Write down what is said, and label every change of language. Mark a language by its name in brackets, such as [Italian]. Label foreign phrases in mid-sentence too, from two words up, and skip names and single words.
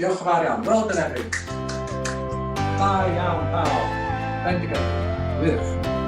[Welsh] Diolch yn fawr iawn. [English] Well done everyone. [Welsh] Da iawn pawb. Bendigo. Wych.